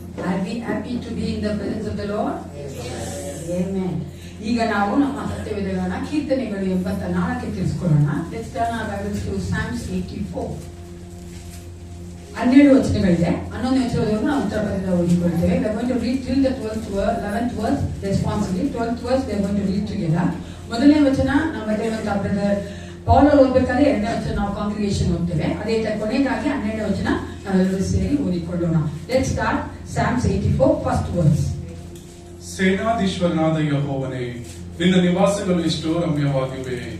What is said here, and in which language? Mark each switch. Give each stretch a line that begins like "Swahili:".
English: Are we happy to be in the presence of the Lord? Amen.
Kannada: ಈಗ ನಾವು ನಮ್ಮ ಸತ್ಯವೇದಗಳನ್ನ ಕೀರ್ತನೆಗಳು 84ಕ್ಕೆ ತಿಳಿಸ್ಕೊಳ್ಳೋಣ.
English: Let's turn our Bibles to Psalms 84.
Kannada: 12 ವಚನಗಳಿದೆ. 11ನೇ ವಚನದವರೆಗೂ ನಾವು ಉತ್ತರ ಪದದಿಂದ ಓದಿಕೊಳ್ತೇವೆ.
English: We are going to read till the 11th verse responsibly. 12th verse we are going to read together.
Kannada: ಮೊದಲನೇ ವಚನ ನಮ್ಮ ಬರೆಯುವಂತಹ ಬ್ರದರ್ ಪೌಲ್ ಓದಬೇಕಾದ್ರೆ, ಎರಡನೇ ವಚನ ನಾವು ಕಾಂಗ್ರಿಗೇಷನ್ ಓದ್ತೇವೆ. ಅದೇ ಕೊನೆಗಾಗಿ 12ನೇ ವಚನ ನಾವೆಲ್ಲರೂ ಸೇರಿ ಓದಿಕೊಳ್ಳೋಣ.
English: Let's start Psalms 84 first verse.
Kannada: ಸೇನಾಧೀಶ್ವರನಾದ ಯೆಹೋವನೇ, ನಿನ್ನ ನಿವಾಸಗಳು ಎಷ್ಟೋ ರಮ್ಯವಾಗಿವೆ.